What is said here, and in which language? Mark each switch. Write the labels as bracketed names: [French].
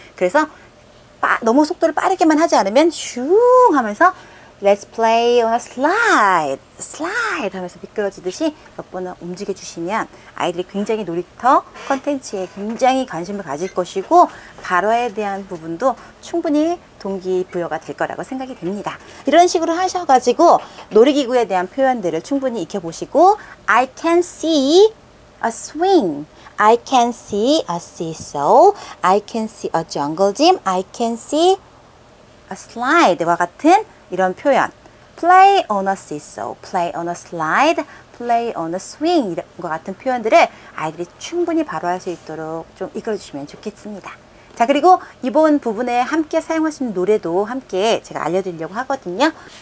[Korean] 그래서 너무 속도를 빠르게만 하지 않으면 슝 하면서 [English] Let's play on a slide, slide [Korean] 하면서 미끄러지듯이 몇 번은 움직여 주시면 아이들이 굉장히 놀이터 컨텐츠에 굉장히 관심을 가질 것이고 발화에 대한 부분도 충분히 동기부여가 될 거라고 생각이 됩니다. 이런 식으로 하셔가지고 놀이기구에 대한 표현들을 충분히 익혀보시고 [English] I can see a swing, I can see a seesaw, I can see a jungle gym, I can see a slide [Korean] 와 같은 이런 표현 [English] play on a seesaw, play on a slide, play on a swing [Korean] 이런 것 같은 표현들을 아이들이 충분히 발화할 수 있도록 좀 이끌어주시면 좋겠습니다. 자, 그리고 이번 부분에 함께 사용할 수 있는 노래도 함께 제가 알려드리려고 하거든요.